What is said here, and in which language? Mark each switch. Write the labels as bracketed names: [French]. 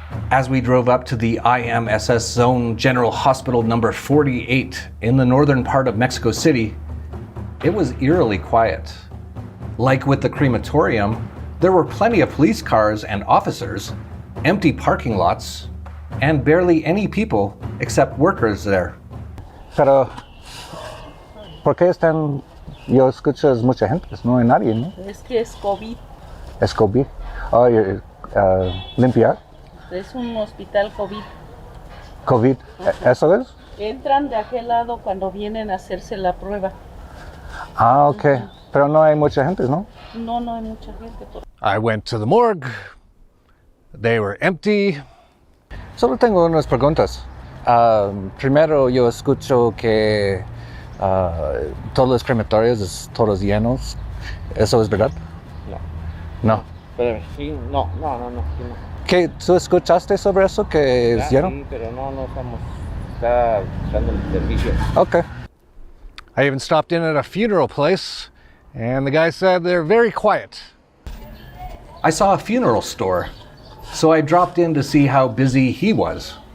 [English] As we drove up to the IMSS Zone General Hospital number 48 in the northern part of Mexico City, it was eerily quiet. Like with the crematorium, there were plenty of police cars and officers, empty parking lots, and barely any people except workers there. [Spanish] Pero, ¿por qué están? Yo escucho es mucha gente, no hay nadie, ¿no? Es que es COVID. Es COVID. Oh, limpiar. Es un hospital COVID. COVID. ¿Eso es? Entran de aquel lado cuando vienen a hacerse la prueba. Ah, okay. Pero no hay mucha gente, ¿no? No, no hay mucha gente. [English] I went to the morgue. They were empty. [Spanish] Solo tengo unas preguntas. Primero, yo escucho que todos los crematorios es todos llenos. ¿Eso es verdad? No. Espérame, sí, no. ¿Qué, ¿Tú escuchaste sobre eso que es lleno? Sí, pero no estamos, está usando el servicio. Okay. [English] I even stopped in at a funeral place, and the guy said they're very quiet. I saw a funeral store, so I dropped in to see how busy he was.